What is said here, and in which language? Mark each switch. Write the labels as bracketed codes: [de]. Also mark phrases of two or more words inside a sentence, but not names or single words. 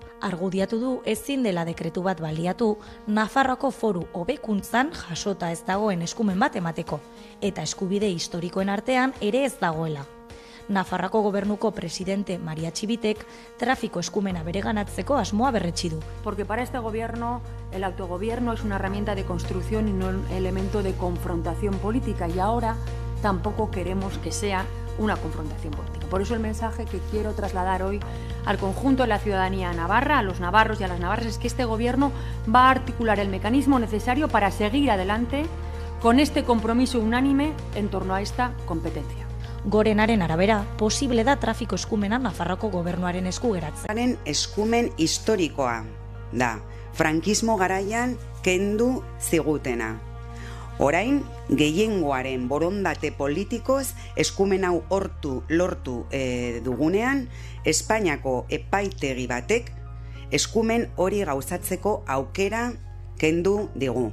[eu] Argudiatu du ezin dela dekretu bat baliatu Nafarroako foru hobekuntzan jasota ez dagoen eskumen bat emateko eta eskubide historikoen artean ere ez dagoela. Nafarroako gobernuko presidente Maria Txibitek trafiko eskumena bereganatzeko asmoa berretsi du. [es] Porque para este gobierno el autogobierno es una herramienta de construcción y no un elemento de confrontación política y ahora tampoco queremos que sea una confrontación política. Por eso el mensaje que quiero trasladar hoy al conjunto de la ciudadanía navarra, a los navarros y a las navarras, es que este Gobierno va a articular el mecanismo necesario para seguir adelante con este compromiso unánime en torno a esta competencia. [eu] Gorenaren arabera, posible da trafiko eskumena Nafarroako gobernuaren esku geratzen. Eskumen historikoa da, frankismo garaian kendu zigutena. Orain, gehiengoaren borondate politikoz eskumen hau lortu dugunean, Espainiako epaitegi batek eskumen hori gauzatzeko aukera kendu digu.